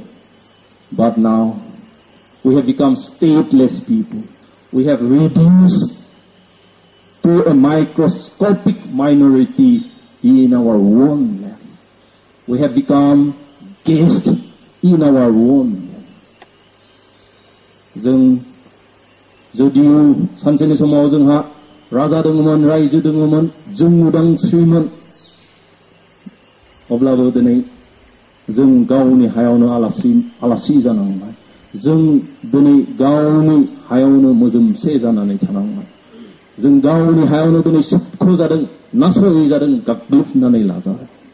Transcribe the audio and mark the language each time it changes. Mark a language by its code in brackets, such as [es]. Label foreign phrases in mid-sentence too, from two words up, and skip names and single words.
[en] But now we have become stateless people. We have reduced to a microscopic minority in our own land. We have become guests in our own land. [brx] जों जुदियो सानसेनि समाव जोंहा राजा दङमोन रायजो दङमोन जों उदांस्रिमोन अब्लाबो दिनै जों गावनि हायावनो आलासि जानांबाय जों दिनै गावनि हायावनो मोजोमसे जानानै थानांबाय जों गावनि हायावनो दिनै सिबख' जादों नासय जादों गाग्लोबनानै लाजादों